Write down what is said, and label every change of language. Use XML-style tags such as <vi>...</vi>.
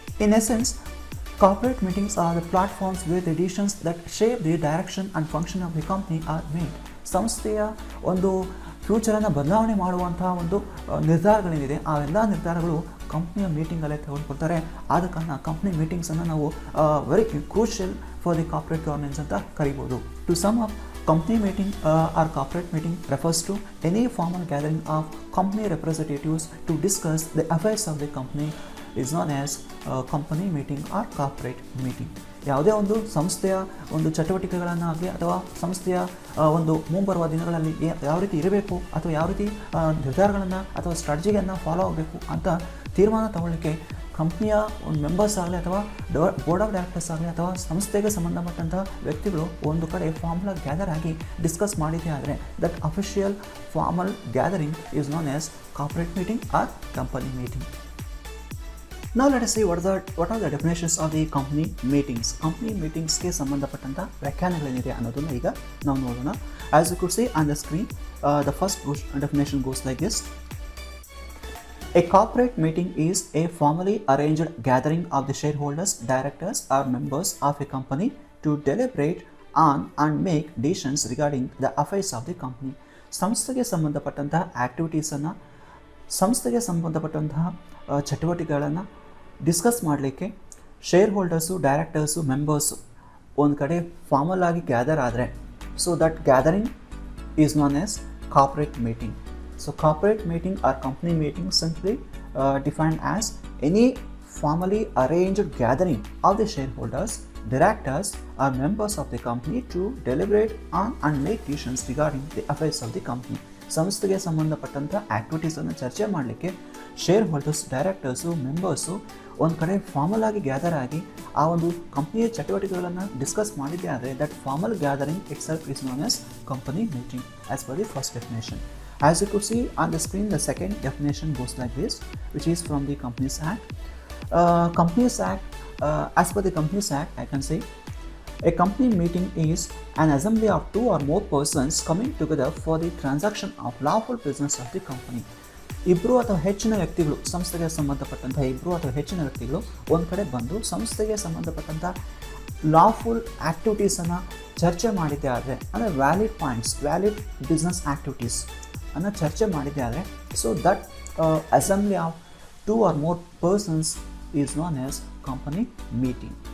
<en>In essence, corporate meetings are the platforms where the decisions that shape the direction and function of the company are made.</en> <kn>ಸಂಸ್ಥೆಯ ಒಂದು ಫ್ಯೂಚರನ್ನು ಬದಲಾವಣೆ ಮಾಡುವಂಥ ಒಂದು ನಿರ್ಧಾರಗಳೇನಿದೆ ಆ ಎಲ್ಲ ನಿರ್ಧಾರಗಳು ಕಂಪ್ನಿಯ ಮೀಟಿಂಗಲ್ಲೇ ತೆಗೆದುಕೊಳ್ತಾರೆ. ಆದ ಕಾರಣ ಕಂಪ್ನಿ ಮೀಟಿಂಗ್ಸನ್ನು ನಾವು</kn> <en>very crucial for the corporate governance</en> <kn>ಅಂತ ಕರಿಬೋದು.</kn> <en>To sum up, company meeting or corporate meeting refers to any formal gathering of company representatives to discuss the affairs of the company is known as company meeting or corporate meeting.</en> <kn>ಯಾವುದೇ ಒಂದು ಸಂಸ್ಥೆಯ ಒಂದು ಚಟುವಟಿಕೆಗಳನ್ನು ಆಗಲಿ ಅಥವಾ ಸಂಸ್ಥೆಯ ಒಂದು ಮುಂಬರುವ ದಿನಗಳಲ್ಲಿ ಯಾವ ರೀತಿ ಇರಬೇಕು ಅಥವಾ ಯಾವ ರೀತಿ ನಿರ್ಧಾರಗಳನ್ನು ಅಥವಾ ಸ್ಟ್ರಾಟಜಿಯನ್ನು ಫಾಲೋ ಆಗಬೇಕು ಅಂತ ತೀರ್ಮಾನ ತಗೊಳ್ಳಿಕ್ಕೆ ಕಂಪ್ನಿಯ ಒಂದು ಮೆಂಬರ್ಸ್ ಆಗಲಿ ಅಥವಾ ಬೋರ್ಡ್ ಆಫ್ ಡೈರೆಕ್ಟರ್ಸ್ ಆಗಲಿ ಅಥವಾ ಸಂಸ್ಥೆಗೆ ಸಂಬಂಧಪಟ್ಟಂಥ ವ್ಯಕ್ತಿಗಳು ಒಂದು ಕಡೆ ಫಾರ್ಮಲ್ ಗ್ಯಾದರ್ ಆಗಿ ಡಿಸ್ಕಸ್ ಮಾಡಿದೆ ಆದರೆ</kn> <en>That official formal gathering is known as corporate meeting or company meeting. Now let us see what are the definitions of the company meetings.</en> <kn>Company meetingsಗೆ ಸಂಬಂಧಪಟ್ಟಂಥ ವ್ಯಾಖ್ಯಾನಗಳೇನಿದೆ ಅನ್ನೋದನ್ನು ಈಗ ನಾವು ನೋಡೋಣ.</kn> <en>As you could see on the screen, the first definition goes like this. A corporate meeting is a formally arranged gathering of the shareholders, directors or members of a company to deliberate on and make decisions regarding the affairs of the company.</en> <kn>ಸಂಸ್ಥೆಗೆ ಸಂಬಂಧಪಟ್ಟಂತಹ ಆ್ಯಕ್ಟಿವಿಟೀಸನ್ನು, ಸಂಸ್ಥೆಗೆ ಸಂಬಂಧಪಟ್ಟಂತಹ ಚಟುವಟಿಕೆಗಳನ್ನು discuss ಮಾಡಲಿಕ್ಕೆ share holders, directors, members ಒಂದು ಕಡೆ formal ಆಗಿ gather ಆದರೆ, so</kn> <en>That gathering is known as corporate meeting. So corporate meeting or company meeting simply defined as any formally arranged gathering of the shareholders, directors or members of the company to deliberate on and make decisions regarding the affairs of the company.</en> <kn>ಸಂಸ್ಥೆಗೆ ಸಂಬಂಧಪಟ್ಟಂಥ ಆ್ಯಕ್ಟಿವಿಟೀಸನ್ನು ಚರ್ಚೆ ಮಾಡಲಿಕ್ಕೆ share holders, directors, members ಒಂದು ಕಡೆ formal ಆಗಿ gather ಆಗಿ ಆ ಒಂದು ಕಂಪ್ನಿಯ ಚಟುವಟಿಕೆಗಳನ್ನು ಡಿಸ್ಕಸ್ ಮಾಡಿದ್ದೆ ಆದರೆ</kn> <en>That formal gathering itself is known as company meeting as per the first definition. As you could see on the screen, the second definition goes like this, which is from the Companies Act. Companies Act, as per the Companies Act, I can say, a company meeting is an assembly of two or more persons coming together for the transaction of lawful business of the company.</en> <kn>ಇಬ್ಬರು ಅಥವಾ ಹೆಚ್ಚಿನ ವ್ಯಕ್ತಿಗಳು, ಸಂಸ್ಥೆಗೆ ಸಂಬಂಧಪಟ್ಟಂಥ ಇಬ್ಬರು ಅಥವಾ ಹೆಚ್ಚಿನ ವ್ಯಕ್ತಿಗಳು ಒಂದು ಕಡೆ ಬಂದು ಸಂಸ್ಥೆಗೆ ಸಂಬಂಧಪಟ್ಟಂಥ ಲಾಫುಲ್ ಆ್ಯಕ್ಟಿವಿಟೀಸನ್ನು ಚರ್ಚೆ ಮಾಡಿದ್ದೆ ಆದರೆ, ಅಂದರೆ valid points, valid business activities ಅನ್ನು ಚರ್ಚೆ ಮಾಡಿದ್ದೆ ಆದರೆ,</kn> <en>So that assembly of two or more persons is known as company meeting.</en>